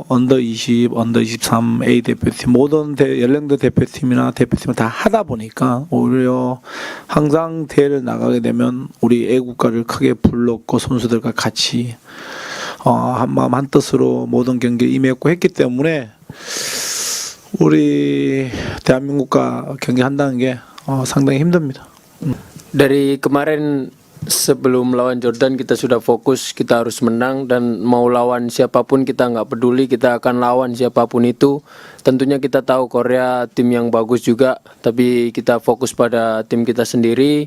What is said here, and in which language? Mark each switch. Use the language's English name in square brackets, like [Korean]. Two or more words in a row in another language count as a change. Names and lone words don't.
[Korean] 언더 20, 언더 23 A 대표팀 모든 연령대 대표팀이나 대표팀을 다 하다 보니까 오히려 항상 대회를 나가게 되면 우리 애국가를 크게 불렀고 선수들과 같이 한마음 한뜻으로 모든 경기에 임했고 했기 때문에 우리 대한민국과 경기한다는 게 상당히 힘듭니다. [Indonesian] Dari kemarin sebelum lawan Jordan kita sudah fokus, kita harus menang dan mau lawan siapapun kita nggak peduli, kita akan lawan siapapun itu. Tentunya kita tahu Korea tim yang bagus juga, tapi kita fokus pada tim kita sendiri.